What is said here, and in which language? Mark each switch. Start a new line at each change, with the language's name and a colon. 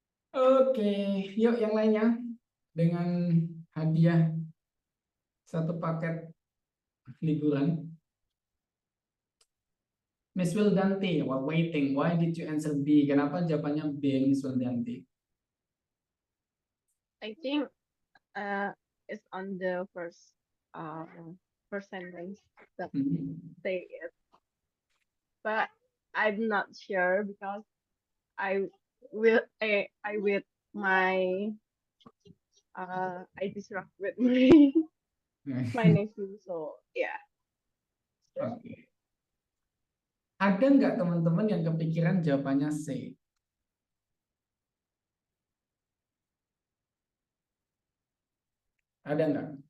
Indonesian: Oke, yuk yang lainnya dengan hadiah satu paket liburan.
English: Miss Wildanti, while waiting, why did you answer B?
Indonesian: Kenapa jawabannya B, Miss Wildanti?
English: I think it's on the first sentence that say it, but I'm not sure because I I with my I disrupt with my nephew, so yeah.
Indonesian: Oke. Ada nggak teman-teman yang kepikiran jawabannya C? Ada nggak?